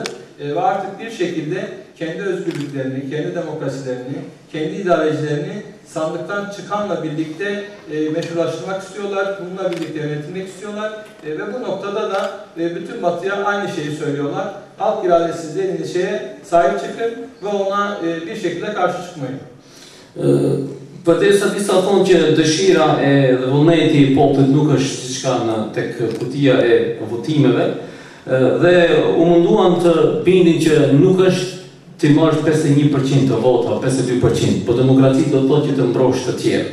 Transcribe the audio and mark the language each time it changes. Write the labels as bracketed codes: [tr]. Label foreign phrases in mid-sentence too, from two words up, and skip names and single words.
[tr] Ve artık bir şekilde kendi özgürlüklerini, kendi demokrasilerini, kendi idarecilerini sandıktan çıkanla birlikte meşrulaştırmak istiyorlar, bununla birlikte yönetilmek istiyorlar. Ve bu noktada da bütün Batı'ya aynı şeyi söylüyorlar. Halk iradesi dediğiniz şeye sahip çıkın ve ona bir şekilde karşı çıkmayın. [sq] Përderisa disa thonë që dëshira e dhe vullneti i popullit nuk është diçka tek kutia e votimeve dhe u munduan të bindin që nuk është të marrësh 51% të vota, 52%, po demokracia do të thotë që të mbrosh të tjerët.